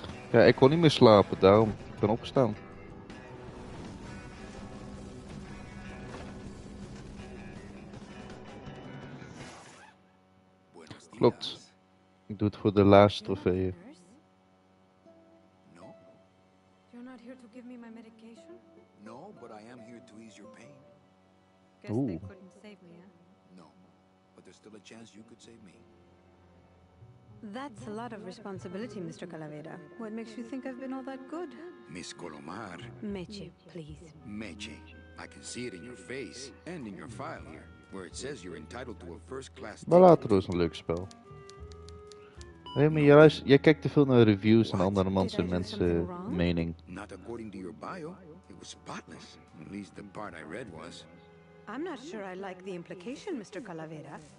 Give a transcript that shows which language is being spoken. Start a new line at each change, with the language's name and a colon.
Dutch: Ja, ik kon niet meer slapen, daarom. Ik ben opgestaan. Klopt. Ik doe het voor de laatste trofeeën.
English: No? You're not here to give me my medication? No, but I am here to ease your pain. Guess Ooh. they couldn't save me, huh? No, but there's still a chance you could save me. That's a lot of responsibility, Mr. Calavera. What makes you think I've been all that good? Miss Colomar. Meche, please. Meche. I can see it in your face and in your file here, where it says you're entitled to a first-class
Dutch: Maar later is een leuk spel. Remy, jij kijkt te veel naar reviews en andere mensen mening.
English: Not according to your bio. It was spotless. At least the part I read was. I'm not sure I like the implication, Mr. Calavera.